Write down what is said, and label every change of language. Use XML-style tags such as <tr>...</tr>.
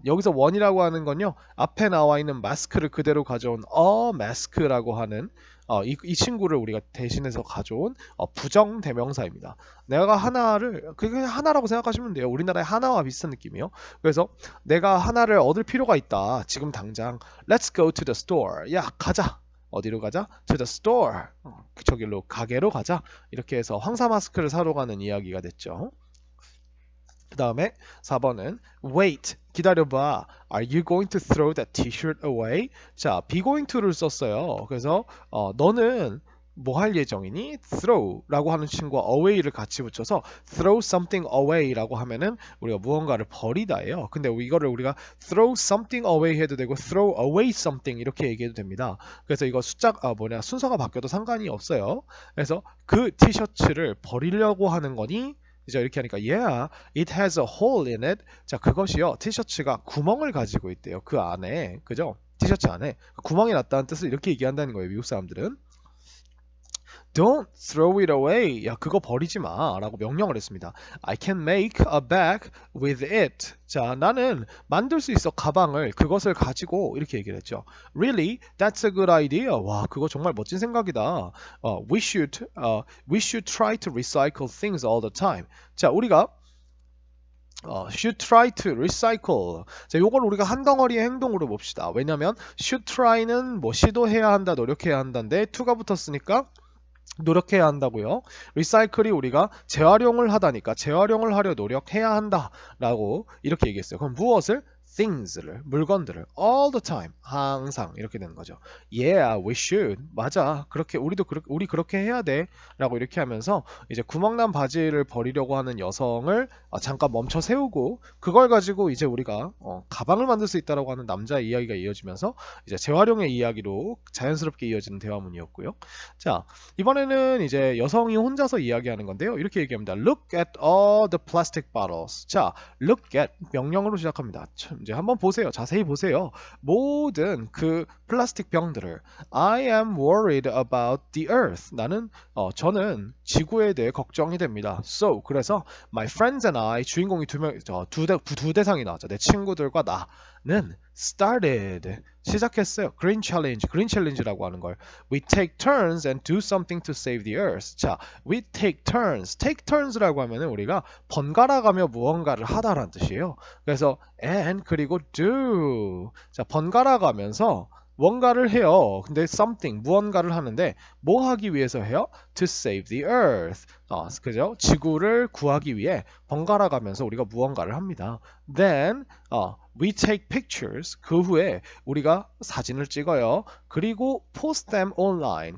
<ko>여기서 one이라고 하는 건요. 앞에 나와 있는 마스크를 그대로 가져온 a mask라고 하는 이 친구를 우리가 대신해서 가져온 부정 대명사입니다. 내가 그게 하나라고 생각하시면 돼요. 우리나라의 하나와 비슷한 느낌이에요. 그래서 내가 하나를 얻을 필요가 있다. 지금 당장</ko> <en>Let's go to the store.</en> <ko>야, 가자. 어디로 가자?</ko> <en>To the store.</en> <ko>저길로 가게로 가자. 이렇게 해서 황사 마스크를 사러 가는 이야기가 됐죠. 그 다음에 4번은 wait, 기다려봐.</ko> <en>Are you going to throw that t-shirt away?</en> <ko>자, be going to를 썼어요. 그래서 너는 뭐 할 예정이니? throw라고 하는 친구와 away를 같이 붙여서 throw something away라고 하면은 우리가 무언가를 버리다예요. 근데 이거를 우리가 throw something away 해도 되고 throw away something 이렇게 얘기해도 됩니다. 그래서 이거 순서가 바뀌어도 상관이 없어요. 그래서 그 티셔츠를 버리려고 하는 거니? 이제 이렇게 하니까</ko> <en>yeah, it has a hole in it.</en> <ko>자, 그것이요. 티셔츠가 구멍을 가지고 있대요. 그 안에. 그죠? 티셔츠 안에 구멍이 났다는 뜻을 이렇게 얘기한다는 거예요. 미국 사람들은.</ko> <en>Don't throw it away.</en> <ko>야, 그거 버리지 마. 라고 명령을 했습니다.</ko> <en>I can make a bag with it.</en> <ko>자, 나는 만들 수 있어. 가방을. 그것을 가지고. 이렇게 얘기를 했죠.</ko> <en>Really? That's a good idea.</en> <ko>와, 그거 정말 멋진 생각이다.</ko> <en>We should try to recycle things all the time.</en> <ko>자, 우리가</ko> <en>should try to recycle.</en> <ko>자, 요걸 우리가 한 덩어리의 행동으로 봅시다. 왜냐면 should try는 뭐 시도해야 한다, 노력해야 한다인데 to가 붙었으니까 노력해야 한다고요. 리사이클이 우리가 재활용을 하다니까 재활용을 하려 노력해야 한다라고 이렇게 얘기했어요. 그럼 무엇을? things를, 물건들을 all the time, 항상 이렇게 되는 거죠.</ko> <en>Yeah, we should. 맞아.</en> <ko>우리 그렇게 해야 돼라고 이렇게 하면서 이제 구멍난 바지를 버리려고 하는 여성을 잠깐 멈춰 세우고 그걸 가지고 이제 우리가 가방을 만들 수 있다라고 하는 남자의 이야기가 이어지면서 이제 재활용의 이야기로 자연스럽게 이어지는 대화문이었고요. 자, 이번에는 이제 여성이 혼자서 이야기하는 건데요. 이렇게 얘기합니다.</ko> <en>Look at all the plastic bottles.</en> <ko>자, look at 명령으로 시작합니다. 이제 한번 보세요. 자세히 보세요. 모든 그 플라스틱 병들을</ko> <en>I am worried about the earth.</en> <ko>저는 지구에 대해 걱정이 됩니다. So, 그래서</ko> <en>my friends and I</en> <ko>주인공이 두 대상이 나왔죠. 내 친구들과 나는 started 시작했어요. Green Challenge라고 하는 걸.</ko> <en>We take turns and do something to save the earth.</en> <ko>자, we take turns라고 하면은 우리가 번갈아 가며 무언가를 하다라는 뜻이에요. 그래서 and 그리고 do. 자, 번갈아 가면서 뭔가를 해요. 근데 something 무언가를 하는데 뭐 하기 위해서 해요?</ko> <en>To save the earth. 그죠?</en> <ko>지구를 구하기 위해 번갈아 가면서 우리가 무언가를 합니다.</ko> <en>Then we take pictures.</en> <ko>그 후에 우리가 사진을 찍어요.</ko> <en>그리고 post them online.</en>